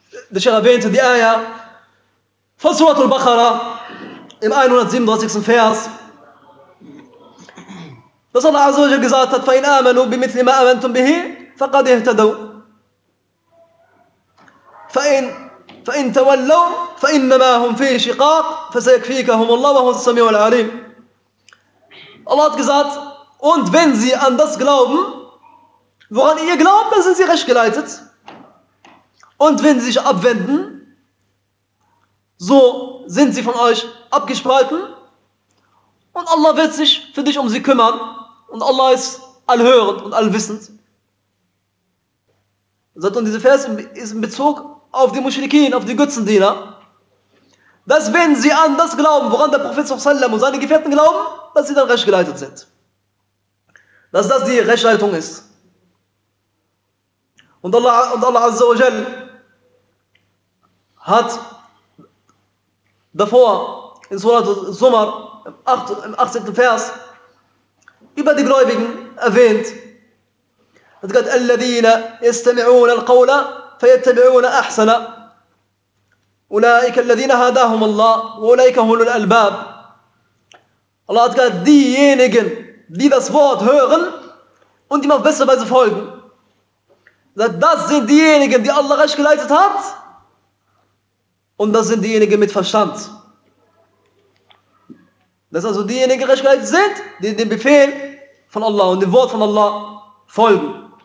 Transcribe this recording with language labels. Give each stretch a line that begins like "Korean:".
German: der Sheikh erwähnte die Aya von Surat al-Baqarah im 137. Vers, dass Allah Azza wa Jalla gesagt hat,
Arabic: فَإِنْ آمَنُوا بِمِثْلِ مَا آمَنْتُمْ بِهِ فَقَدْ اِهْتَدَوْا فَإِنْ تَوَلَّوْا فَإِنَّمَا هُمْ فِي شِقَاقْ فَسَيَكْفِيكَهُمُ اللَّهُ وَهُوَ السَّمِيعُ الْعَلِيمُ.
German: Allah hat gesagt, und wenn sie an das glauben, woran ihr glaubt, dann sind sie recht geleitet. Und wenn sie sich abwenden, so sind sie von euch abgespalten. Und Allah wird sich für dich um sie kümmern. Und Allah ist allhörend und allwissend. Und dieser Vers ist in Bezug auf die Mushrikin, auf die Götzendiener. Dass wenn sie an das glauben, woran der Prophet und seine Gefährten glauben, dass sie dann rechtgeleitet sind. Dass das die Rechtleitung ist. Und Allah Azza wa Jal hat davor in Surat al-Zumar im 18. Vers über die Gläubigen erwähnt. Er hat gesagt,
Arabic: الَّذِينَ يَسْتَمِعُونَ الْقَوْلَ فَيَتَّبِعُونَ أَحْسَنَ أُولَٰئِكَ الَّذِينَ هَدَاهُمَ اللَّهُ وَأُولَٰئِكَ هُمُ الْأَلْبَابِ.
German: Allah hat gesagt, diejenigen, die das Wort hören und ihm auf bessere Weise folgen, das sind diejenigen, die Allah recht geleitet hat, und das sind diejenigen mit Verstand. Dass also diejenigen recht geleitet sind, die dem Befehl von Allah und dem Wort von Allah folgen.